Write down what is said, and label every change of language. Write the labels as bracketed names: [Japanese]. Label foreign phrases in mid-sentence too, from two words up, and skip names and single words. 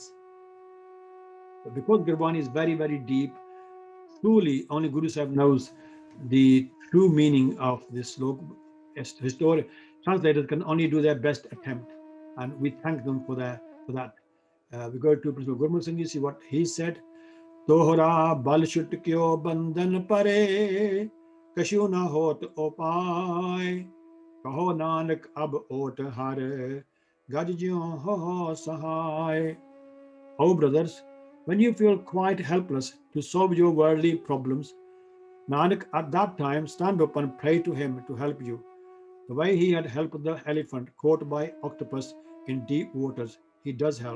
[English] But because Gurbani is very, very deep, truly only Guru Sahib knows the true meaning of this slok. Historic translators can only do their best attempt, and we thank them for that. We go to Professor Gurmukh Singh Ji, see what he said. [Punjabi] ਤੋਹਰਾ ਬਲੁ ਛੁਟਕਿਓ ਬੰਧਨ ਪਰੇ ਕਛੂ ਨ ਹੋਤ ਉਪਾਇ ਕਹੁ ਨਾਨਕ ਅਬ ਓਟ ਹਰਿ ਗਜ ਜਿਉ ਹੋ ਸਹਾਇ. [English] Oh brothers, when you feel quite helpless to solve your worldly problems, Nanak at that time stand up and pray to him to help you. The way he had helped the elephant caught by octopus in deep waters, he does help.